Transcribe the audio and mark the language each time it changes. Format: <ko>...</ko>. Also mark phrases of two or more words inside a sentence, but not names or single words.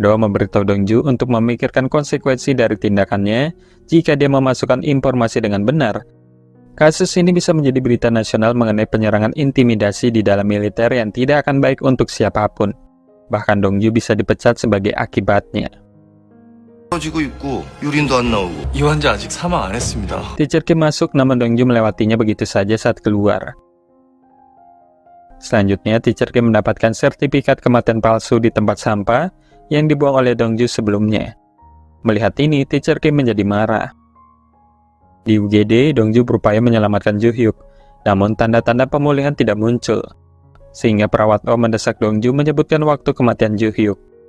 <id>Do memberitahu Dongju untuk memikirkan konsekuensi dari tindakannya jika dia memasukkan informasi dengan benar. Kasus ini bisa menjadi berita nasional mengenai penyerangan intimidasi di dalam militer yang tidak akan baik untuk siapapun. Bahkan Dongju bisa dipecat sebagai akibatnya.</id> <ko>떨어지고 있고 유린도 안 나오고. 이 환자 아직 사망 안 했습니다.</ko> <id>Teacher Kim masuk namun Dongju melewatinya begitu saja saat keluar. Selanjutnya, Teacher Kim mendapatkan sertifikat kematian palsu di tempat sampah yang dibuang oleh Dongju sebelumnya. Melihat ini, Teacher Kim menjadi marah. Di UGD, Dongju berupaya menyelamatkan Ju-hyuk, namun tanda-tanda pemulihan tidak muncul, sehingga perawat Oh mendesak Dongju menyebutkan waktu kematian Ju-hyuk.</id>